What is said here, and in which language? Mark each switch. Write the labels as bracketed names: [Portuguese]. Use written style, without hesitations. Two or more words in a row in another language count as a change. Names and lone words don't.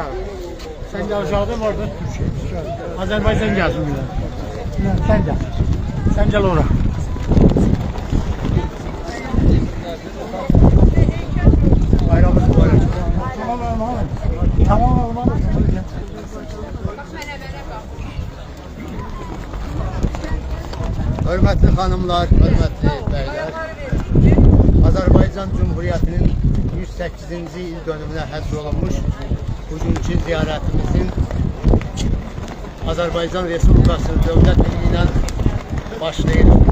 [Turkish] Sen gel aşağıda mı orada? Türkiye. Azerbaycan gelsin bir de. Sen gel. Sen gel oraya. Bayramınız mübarek. Tamam oğlum. Tamam oğlum. [Azerbaijani] Hörmətli xanımlar, hörmətli bəylər, Azərbaycan Cumhuriyyətinin 108-ci il dönümünə həsr olunmuş bugünkü ziyarətimizin Azərbaycan Respublikasının dövlət dili ilə başlayır.